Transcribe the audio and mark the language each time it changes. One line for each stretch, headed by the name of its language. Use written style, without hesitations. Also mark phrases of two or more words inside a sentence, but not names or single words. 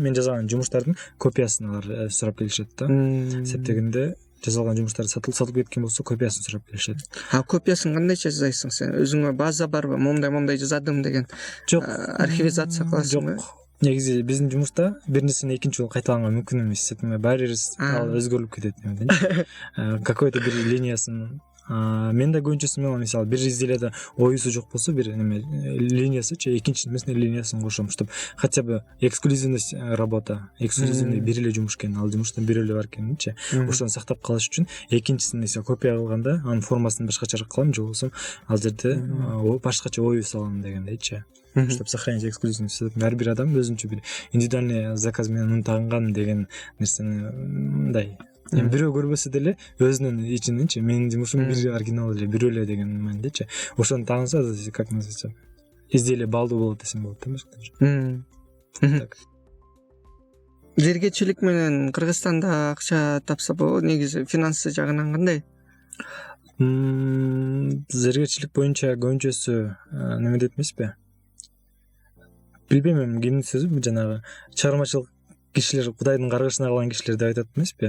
Kyrgyz: Мен жасаган жумуштардын копиясын алар сурап келишет да. Себеп дегенде жасалган жумуштар сатылып кеткен болсо копиясын сурап келишет. Копиясын кандайча жасайсың сен? Өзүңө база барбы? Момдай жасадым деген. Жок, архивизация кыласың. Жок. Негизи биздин жумушта бир нерсени экинчи жолу кайталанга мүмкүн эмес. Себеби баары бир ал өзгөрүлүп кетет. Какой-то бир линиясын мен да көбүнчөсү мисалы бир изделияда оюсу жок болсо бир неме линиясычы экинчи эмесине линиясын кошом,
Russian: чтобы хотя бы эксклюзивность работа, эксклюзивный
Kyrgyz: бир эле жумуш экен, ал жумуштан бир эле бар экенинчи. Ошону сактап калыш үчүн экинчисин эсе копия кылганда анын формасын башкачараак кылам, же болбосо ал жерде башкача ою салам дегендейчи.
Russian: Чтобы сохранить эксклюзивность.
Kyrgyz: Ар бир адам өзүнчө бир
Russian: индивидуальный заказ
Kyrgyz: менен тагынган деген нерсени мындай бирөө көрбөсө деле өзүнүн ичиненчи менин жумушум бир оригинал эле, бирөө эле деген маанидечи. Ошону таанса,
Russian: как называется, изделие
Kyrgyz: балдуу болот десем болот да. Зергечилик менен Кыргызстанда акча тапса болот, негизи финансы жагынан кандай? Зергечилик боюнча көбүнчөсү неме дейт эмеспи? Билбейм, кимдин сөзү жанагы чыгармачылык кишилер Кудайдын каргышына калган кишилер деп айтат эмеспи?